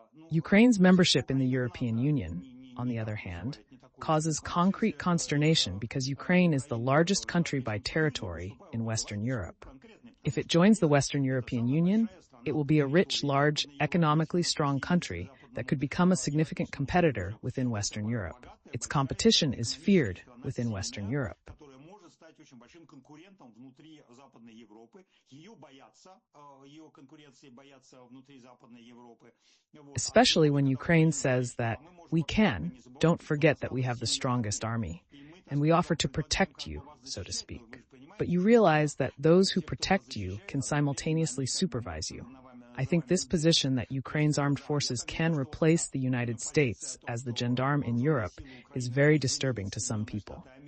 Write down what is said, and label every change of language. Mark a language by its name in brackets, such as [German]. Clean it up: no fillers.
[English] Ukraine's membership in the European Union, on the other hand, causes concrete consternation because Ukraine is the largest country by territory in Western Europe. If it joins the Western European Union, it will be a rich, large, economically strong country that could become a significant competitor within Western Europe. Its competition is feared within Western Europe. [Russian] очень большим конкурентом внутри Западной Европы. Ее боятся, ее конкуренции боятся внутри Западной Европы. [English] Especially when Ukraine says that we can, don't forget that we have the strongest army, and we offer to protect you, so to speak. But you realize that those who protect you can simultaneously supervise you. I think this position that Ukraine's armed forces can replace the United States as the gendarme in Europe is very disturbing to some people.